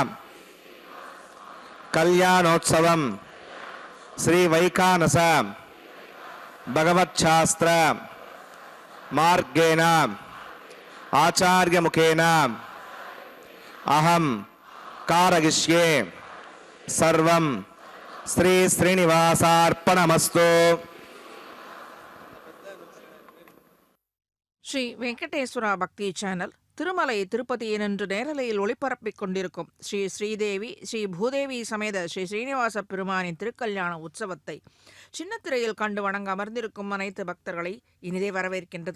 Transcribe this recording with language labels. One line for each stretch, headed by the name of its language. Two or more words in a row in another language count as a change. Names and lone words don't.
Sanskrit: कल्याणोत्सवम श्री वैखानस भगवच्छास्त्र मार्गेण आचार्य मुखेन अहम कारयिष्ये सर्वं श्री श्रीनिवासार्पणमस्तु.
Tamil: ஸ்ரீ வெங்கடேஸ்வரா பக்தி சேனல் திருமலை திருப்பதியின் இன்று நேரலையில் ஒளிபரப்பிக் கொண்டிருக்கும் ஸ்ரீ ஸ்ரீதேவி ஸ்ரீ பூதேவி சமேத ஸ்ரீ ஸ்ரீனிவாச பெருமானின் திருக்கல்யாண உற்சவத்தை சின்னத்திரையில் கண்டு வணங்க அமர்ந்திருக்கும் அனைத்து பக்தர்களை இனிதே வரவேற்கின்றது.